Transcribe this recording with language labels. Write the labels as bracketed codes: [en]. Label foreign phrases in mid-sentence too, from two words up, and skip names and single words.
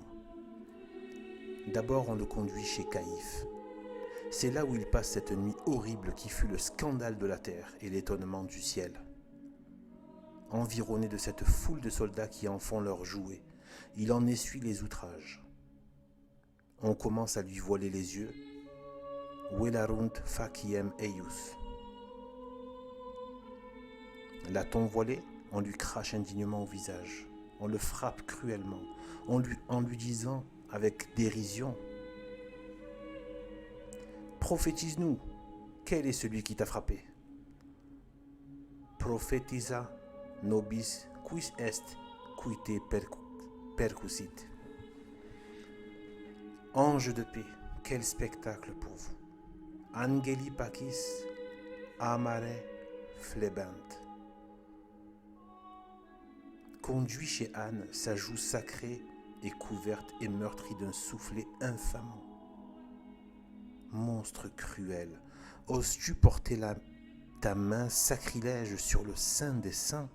[fr] D'abord, on le conduit chez Caïphe. C'est là où il passe cette nuit horrible qui fut le scandale de la terre et l'étonnement du ciel. Environné de cette foule de soldats qui en font leur jouet, il en essuie les outrages. On commence à lui voiler les yeux. [la] Velarunt faciem eius. [fr] L'a-t-on voilé ? On lui crache indignement au visage. On le frappe cruellement, en lui disant avec dérision : prophétise-nous, quel est celui qui t'a frappé ? [la] Prophétisa nobis quis est qui te percusit. [fr] Ange de paix, quel spectacle pour vous. [la] Angeli pacis amare flebant. [fr] Conduit chez Anne, sa joue sacrée est couverte et meurtrie d'un soufflet infamant. Monstre cruel, oses-tu porter ta main sacrilège sur le saint des saints ?